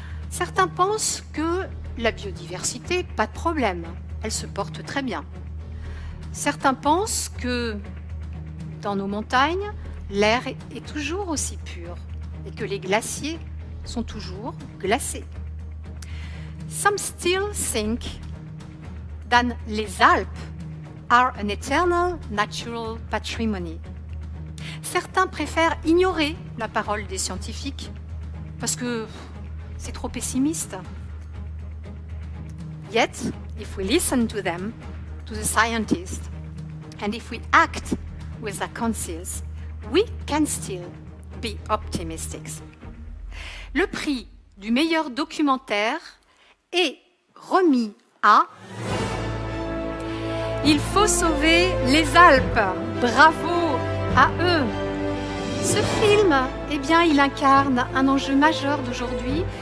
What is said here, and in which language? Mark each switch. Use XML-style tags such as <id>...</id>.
<fr>Certains pensent que la biodiversité, pas de problème, elle se porte très bien. Certains pensent que dans nos montagnes, l'air est toujours aussi pur et que les glaciers sont toujours glacés.</fr> <en>Some still think that les Alpes are an eternal natural patrimony.</en> <fr>Certains préfèrent ignorer la parole des scientifiques parce que c'est trop pessimiste.</fr> <en>Yet, if we listen to them, to the scientists, and if we act with their conscience, we can still be optimistic.</en> <fr>Le prix du meilleur documentaire est remis à Il faut sauver les Alpes. Bravo à eux. Ce film, il incarne un enjeu majeur d'aujourd'hui.</fr>